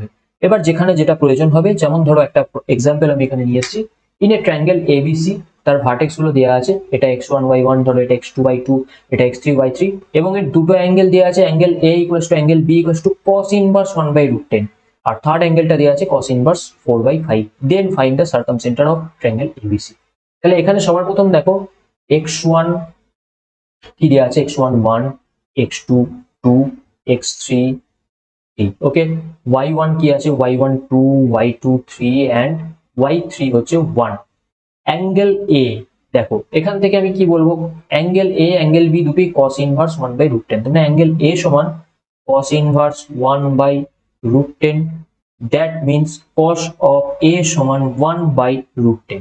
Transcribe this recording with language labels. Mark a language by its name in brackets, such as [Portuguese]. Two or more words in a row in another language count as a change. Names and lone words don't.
[Bangla] এবার যেখানে যেটা প্রয়োজন হবে, যেমন ধরো একটা এক্সাম্পল আমি এখানে নিয়ে এসেছি, [English] in a triangle ABC, [Bangla] তার ভার্টেক্স গুলো দেওয়া আছে, এটা x1 y1, ধরো এটা x2 by2, এটা x3 by3, এবং এর দুটো অ্যাঙ্গেল দেওয়া আছে, [English] angle A equals to angle B equals to cos inverse 1/√10, [Bangla] আর [English] third angle [Bangla] দেওয়া আছে [English] cos inverse 4/5. Then find the circumcenter of triangle ABC. [Bangla] তাহলে এখানে সবার প্রথম দেখো x1 কি দেওয়া আছে, x1 1, x2 2, x3 3, ওকে। y1 কি আছে, y1 2, y2 3 and y3 হচ্ছে 1। [English] angle A [Bangla] দেখো, এখান থেকে আমি কি বলবো, [English] angle A angle B [Bangla] দুটোই [English] cos inverse 1/√10, [Bangla] মানে [English] angle A [Bangla] সমান [English] cos inverse 1/√10, that means cos of A [Bangla] সমান 1/√10।